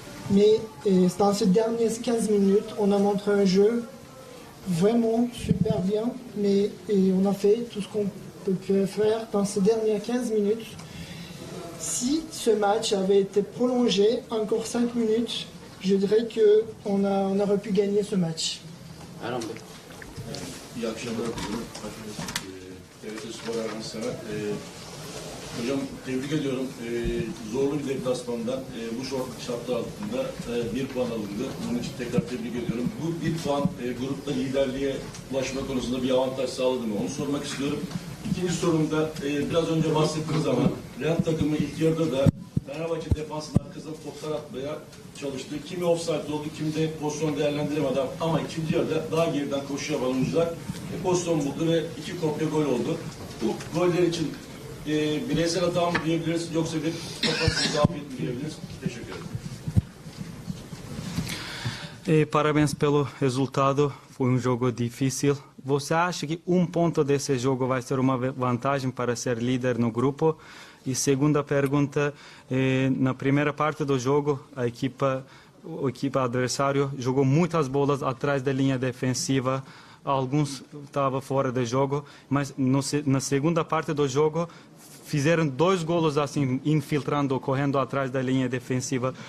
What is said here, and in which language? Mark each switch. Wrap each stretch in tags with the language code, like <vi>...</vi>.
<fr>Mais dans ces dernières 15 minutes, on a montré un jeu vraiment super bien, mais on a fait tout ce qu'on peut faire dans ces dernières 15 minutes. Si ce match avait été prolongé encore 5 minutes, je dirais qu'on aurait pu gagner ce match.</fr> <tr>İyi akşamlar diliyorum. TRT Spor Erhan Sever. Hocam tebrik ediyorum. Zorlu bir deplasmandan bu şartlar altında 1 puan alındı. Bunun için tekrar tebrik ediyorum. Bu 1 puan grupta liderliğe ulaşma konusunda bir avantaj sağladı mı? Onu sormak istiyorum. İkinci sorumda biraz önce bahsettiğiniz zaman Real takımı ilk yarıda da Fenerbahçe defansının arkasına toplar atmaya çalıştı. Kimi offside oldu, kimi de pozisyon değerlendiremedi ama ikinci yarıda daha geriden koşu yapan oyuncular pozisyon buldu ve 2 kopya gol oldu. Bu goller için bireysel hata mı diyebiliriz yoksa bir kafasız zafiyet mi diyebiliriz? Teşekkür ederim.</tr> <pt>Parabéns pelo resultado, foi jogo difícil. Você acha que ponto desse jogo vai ser uma vantagem para ser líder no grupo? E segunda pergunta, na primeira parte do jogo, o equipa adversário jogou muitas bolas atrás da linha defensiva, alguns estavam fora do jogo, mas na segunda parte do jogo fizeram 2 golos assim, infiltrando, correndo atrás da linha defensiva.</pt>